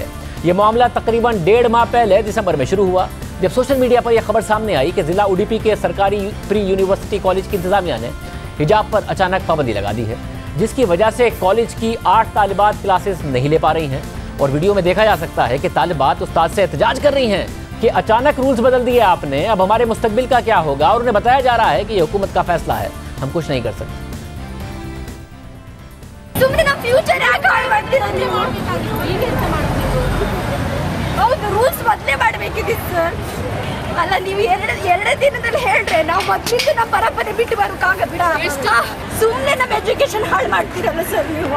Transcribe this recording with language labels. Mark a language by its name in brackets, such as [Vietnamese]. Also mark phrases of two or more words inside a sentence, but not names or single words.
[Urdu] یہ معاملہ تقریباً 1.5 ماہ پہلے دسمبر میں شروع ہوا جب [English] social media [Urdu] پر یہ خبر سامنے آئی کہ ضلع اڈوپی کے سرکاری پری یونیورسٹی کالج کی انتظامیہ نے حجاب پر اچانک پابندی لگا دی ہے، جس کی وجہ سے کالج کی 8 طالبات کلاسز نہیں لے پا رہی ہیں. اور ویڈیو میں دیکھا جا سکتا ہے کہ طالبات استاد سے احتجاج کر رہی ہیں کہ اچانک رولز بدل دیے آپ نے، اب ہمارے مستقبل کا کیا ہوگا. اور انہیں بتایا جا رہا ہے کہ یہ حکومت کا فیصلہ ہے، ہم کچھ نہیں کر سکتے. [Kannada] ರೂಲ್ಸ್ ಮೊದಲೇ ಮಾಡಬೇಕಿತ್ತು ಸರ್. ಅಲ್ಲ ನೀವು ಎರಡೇ ದಿನದಲ್ಲಿ ಹೇಳ್ರೆ ನಾವು ಮೊದಲಿಂದ ನಮ್ಮ ಪರಂಪರೆ ಬಿಟ್ಟು ಬರೋಕ್ಕಾಗ ಬಿಡ. ಸುಮ್ಮನೆ ನಮ್ಮ ಎಜುಕೇಶನ್ ಹಾಳು ಮಾಡ್ತೀರಲ್ಲ ಸರ್ ನೀವು.